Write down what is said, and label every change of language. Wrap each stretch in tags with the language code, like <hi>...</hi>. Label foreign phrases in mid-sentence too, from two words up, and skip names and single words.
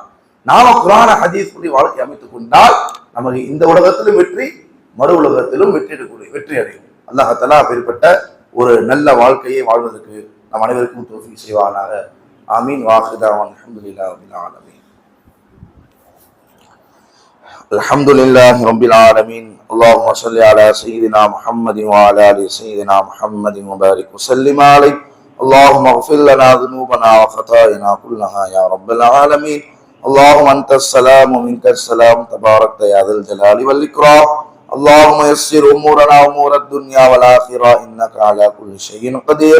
<ta>நாம குரான ஹதீஸ் படி வாழ்க்கை அமைத்துக் கொண்டால் நமக்கு இந்த உலகத்திலும் வெற்றி, மறு உலகத்திலும் வெற்றி அடையும். அல்லாஹ் தஆலா அப்படிப்பட்ட ஒரு நல்ல வாழ்க்கையை வாழ்வதற்கு நம் அனைவருக்கும் தௌஃபீக் செய்வானாக. ஆமீன்.</ta> <ar>வாஹிதாவான் الحمد لله رب العالمين. الحمد لله رب العالمين. اللهم صل على سيدنا محمد وعلى ال سيدنا محمد وبارك وسلم عليه. اللهم اغفر لنا ذنوبنا وخطايانا كلها يا رب العالمين. اللهم انت السلام ومنك السلام تباركت يا ذا الجلال والاكرام. اللهم يسر امورنا امور الدنيا والاخره انك على كل شيء قدير.</ar>